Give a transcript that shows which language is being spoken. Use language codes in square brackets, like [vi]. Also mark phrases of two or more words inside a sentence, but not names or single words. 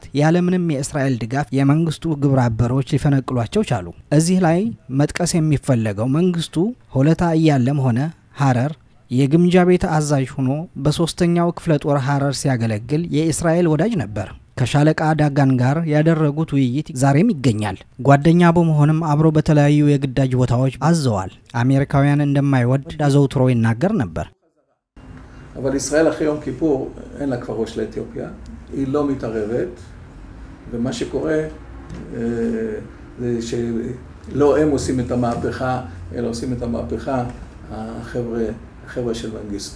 [am] ያለምንም የእስራኤል ድጋፍ የመንግስቱ ግብረ አበሮች ሊፈነቅሏቸው ቻሉ። እዚህ ላይ መጥቀስ የሚፈለገው መንግስቱ ሆለታ እያለም ሆነ ሐረር የግምጃ ቤት አዛዥ ሆኖ በሶስተኛው ክፍለ ጦር ሐረር ሲያገለግል የእስራኤል ወዳጅ ነበር። ከሻለቃ ዳጋን ጋር ያደረጉት ውይይት ዛሬም ይገኛል። ጓደኛ በመሆንም አብሮ በተለያዩ የግዳጅ ቦታዎች አዘዋል። አሜሪካውያን እንደማይወድ አዘውትሮ ይናገር ነበር። [he] אבל ישראל אחרי יום כיפור אין לה כבר ראש לאתיופיה, היא לא מתערבת, ומה שקורה זה שלא הם עושים את המהפכה, אלא עושים את המהפכה החבר'ה של מנגיסטו.